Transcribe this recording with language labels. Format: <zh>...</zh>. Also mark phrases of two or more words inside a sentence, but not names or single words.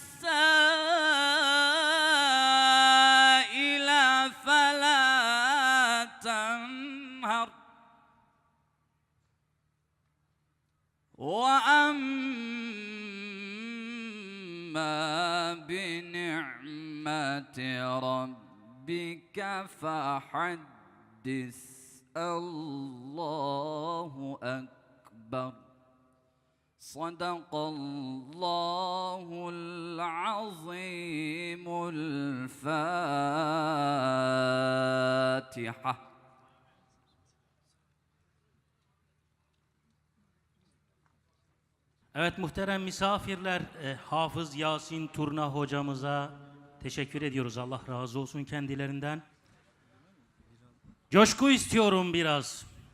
<ar>السائل فلا تنهر وأما بنعمة ربك فحدث. الله أكبر. صدق الله العظيم. الفاتحة.</ar> <tr>Evet muhterem misafirler, Hafız Yasin Turna hocamıza teşekkür ediyoruz. Allah razı olsun kendilerinden. Coşku istiyorum biraz.</tr>